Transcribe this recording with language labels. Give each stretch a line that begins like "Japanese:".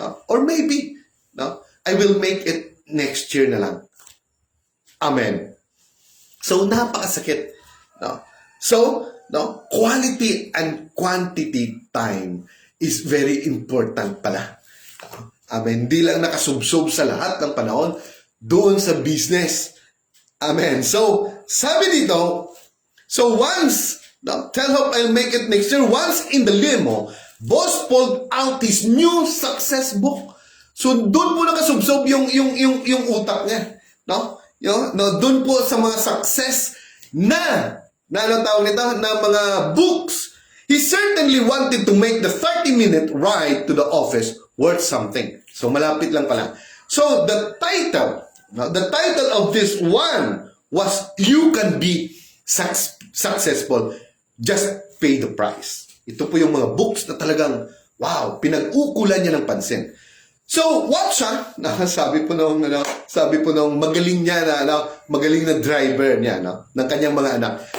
English: Or maybe, I will make it next year
Filipino: na lang.
English: Amen. So
Filipino: napakasakit.
English: So, quality and quantity time is very important
Filipino: pala. Amen. Hindi lang nakasubsob sa lahat ng panahon doon sa business. Amen.
English: So,
Filipino: sabi dito,
English: tell Hope I'll make it next year. Once in the limo, boss pulled out his new success book.
Filipino: So, doon po nakasubsob yung utak niya. Doon po sa mga success na mga books.
English: He certainly wanted to make the 30-minute ride to the office worth something. So,
Filipino: malapit lang pala.
English: So, the title of this one was, You Can Be Successful. Just Pay the Price.
Filipino: Ito po yung mga books na talagang, wow, pinag-ukulan niya ng pansin. So, what siya? Sabi po nung magaling niya magaling na driver niya, ng kanyang mga anak.